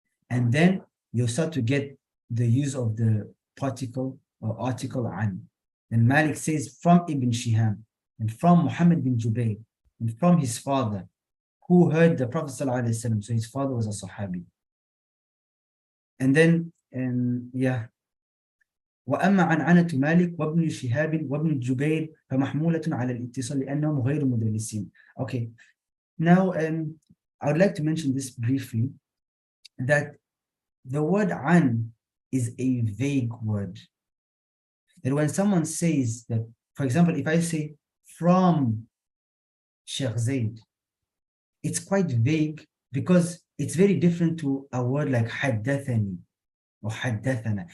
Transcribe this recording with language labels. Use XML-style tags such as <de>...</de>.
<en>And then you start to get the use of the particle or article an. And Malik says from Ibn Shihab and from Muhammad bin Jubayr and from his father, who heard the Prophet ﷺ. So his father was a Sahabi. And then,</en> <ar>وأما عنعنة مالك وابن شهاب وابن جبير فمحمولة على الاتصال لأنهم غير مدلسين.</ar> <en>Okay, now I would like to mention this briefly, that the word an is a vague word. That when someone says that, for example, if I say from Sheikh Zaid, it's quite vague because it's very different to a word like حدثني or حدثنا.</en>